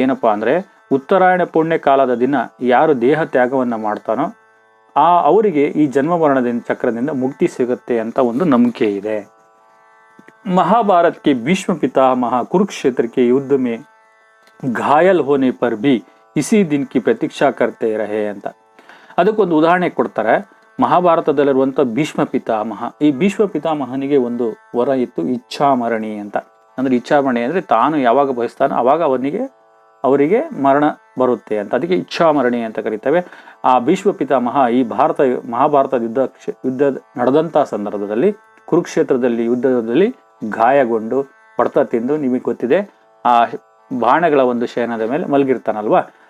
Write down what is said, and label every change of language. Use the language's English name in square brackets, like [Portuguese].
[Kannada] ಏನಪ್ಪಾ ಅಂದ್ರೆ, ಉತ್ತರಾಯಣ ಪುಣ್ಯ ಕಾಲದ ದಿನ ಯಾರು ದೇಹ ತ್ಯಾಗವನ್ನ ಮಾಡ್ತಾನೋ ಅವರಿಗೆ ಈ ಜನ್ಮ ಮರಣದ ಚಕ್ರದಿಂದ ಮುಕ್ತಿ ಸಿಗುತ್ತೆ ಅಂತ ಒಂದು ನಂಬಿಕೆ ಇದೆ. [Hindi] महाभारत के भीष्म पितामह कुरुक्षेत्र के युद्ध में घायल होने पर भी इसी दिन की प्रतीक्षा करते रहे ಅಂತ. [Kannada] ಅದಕ್ಕೊಂದು ಉದಾಹರಣೆ ಕೊಡ್ತಾರೆ. ಮಹಾಭಾರತದಲ್ಲಿರುವಂಥ ಭೀಷ್ಮ ಪಿತಾಮಹ, ಈ ಭೀಷ್ಮ ಪಿತಾಮಹನಿಗೆ ಒಂದು ವರ ಇತ್ತು, ಇಚ್ಛಾಮರಣಿ ಅಂತ. ಅಂದ್ರೆ ಇಚ್ಛಾಮರಣಿ ಅಂದ್ರೆ ತಾನು ಯಾವಾಗ ಬಯಸ್ತಾನೋ ಅವಾಗ ಅವರಿಗೆ ಮರಣ ಬರುತ್ತೆ ಅಂತ. ಅದಕ್ಕೆ ಇಚ್ಛಾಮರಣಿ ಅಂತ ಕರೀತೇವೆ. ಆ ಭೀಷ್ಮ ಪಿತಾಮಹ ಈ ಮಹಾಭಾರತ ಯುದ್ಧ ನಡೆದಂತಹ ಸಂದರ್ಭದಲ್ಲಿ ಕುರುಕ್ಷೇತ್ರದಲ್ಲಿ ಯುದ್ಧದಲ್ಲಿ ಗಾಯಗೊಂಡು ಹೊಡೆತ ತಿಂದು, ನಿಮಗೆ ಗೊತ್ತಿದೆ, ಆ ಬಾಣಗಳ ಒಂದು ಶಯನದ ಮೇಲೆ ಮಲಗಿರ್ತಾನಲ್ವಾ.